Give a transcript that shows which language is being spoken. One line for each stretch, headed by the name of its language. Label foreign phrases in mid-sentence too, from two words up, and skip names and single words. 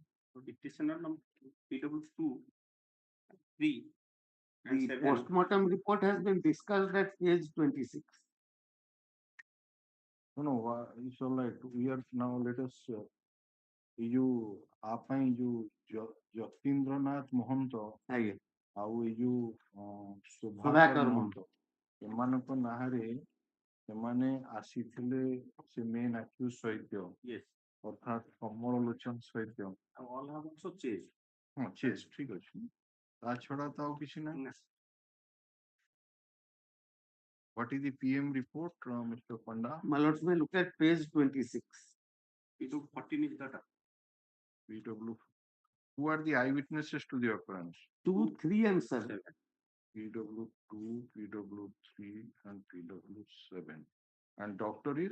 English: Petitioner number PW2, 3, and The 7. postmortem report has been discussed at page 26. No, it's all right. We are now, let us, you, Jatindranath Mahanta, Aye.
Odia: ଆଉ ଏଇ ଯୋଉ ସୁଧାକର ମହନ୍ତ ଏମାନଙ୍କ ନାଁରେ ସେମାନେ ଆସିଥିଲେ ସେ
English: main accused
Odia: ସହିତ ଅର୍ଥାତ୍ କମଳ ଲୋଚନ ସହିତ
English: All have also changed.
Odia: ହଁ ଚେସ୍ ଠିକ ଅଛି ତା ଛଡା ତ ଆଉ କିଛି ନାହିଁ.
English: What is the PM report, Mr. Panda? My lords, may look at page 26. P214 is that. PW. Who are the eyewitnesses to the occurrence? 2, 3, and 7. PW2, PW3, and PW7. And doctor is